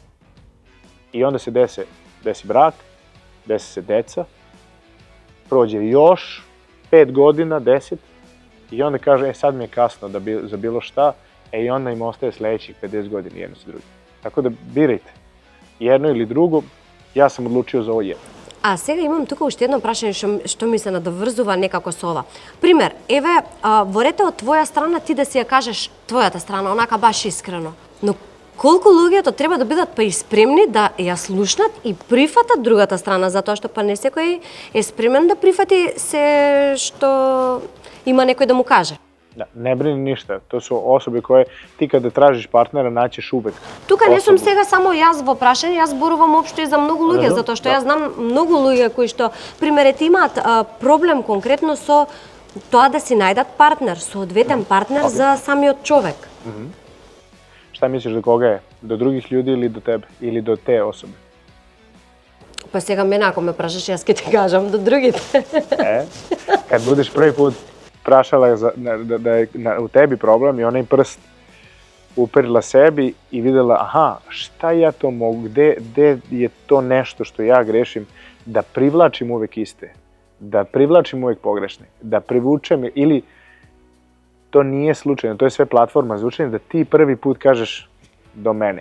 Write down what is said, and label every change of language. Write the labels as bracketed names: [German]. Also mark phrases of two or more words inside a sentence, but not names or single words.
[Serbian] I onda se desi brak, desi se deca, prođe još 5 godina, 10, i onda kaže, sad mi je kasno za bilo šta, i onda im ostaje sledećih 50 godina jedno sa drugim. Tako da birajte, jedno ili drugo, ja sam odlučio za ovo jedno. [Macedonian] А сега имам тука уште едно прашање што ми се надоврзува некако со ова. Пример, еве, во рете од твоја страна ти да си ја кажеш твојата страна, онака баш искрено. Но колку луѓето треба да бидат па испремни да ја слушнат и прифатат другата страна, затоа што па не секој е спремен да прифати се што има некој да му каже. [Serbian] Da, ne brini ništa, to su osobe koje ti kada tražiš partnera naćeš uvek. [Macedonian] Тука не сум сега само јас во прашање, јас зборувам општо и за многу луѓе, затоа што јас знам многу луѓе кои што примерете имаат проблем конкретно со тоа да си најдат партнер, соодветен партнер за самиот човек. [Serbian] Šta misliš do koga je? Do drugih ljudi ili do tebe? Ili do te osobe? [Macedonian] Па сега мене ако ме прашаш, јас ќе ти кажам до другите. [Serbian] Kad budeš prvi put prašala da je u tebi problem i ona im prst uperila sebi i videla, aha, šta ja to mogu, gde je to nešto što ja grešim, da privlačim uvek iste, da privlačim uvek pogrešne, da privučem, ili to nije slučajno, to je sve platforma za učenje, da ti prvi put kažeš do mene.